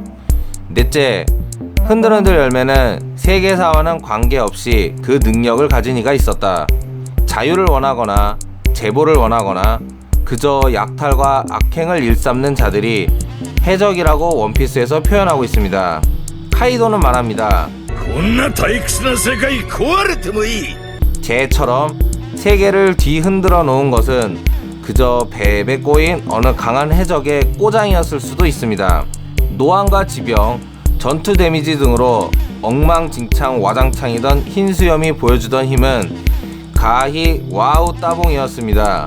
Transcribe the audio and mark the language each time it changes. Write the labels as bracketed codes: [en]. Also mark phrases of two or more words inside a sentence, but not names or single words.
[ko] 넷째, 흔들흔들 열매는 세계사와는 관계없이 그 능력을 가진 이가 있었다. 자유를 원하거나 제보를 원하거나 그저 약탈과 악행을 일삼는 자들이 해적이라고 원피스에서 표현하고 있습니다. 카이도는 말합니다. [ja] こんな退屈な世界壊れてもいい。 [ko] 쟤처럼 세계를 뒤흔들어 놓은 것은 그저 배에 꼬인 어느 강한 해적의 꼬장이었을 수도 있습니다. 노안과 지병, 전투 데미지 등으로 엉망진창 와장창이던 흰수염이 보여주던 힘은 가히 와우 따봉이었습니다.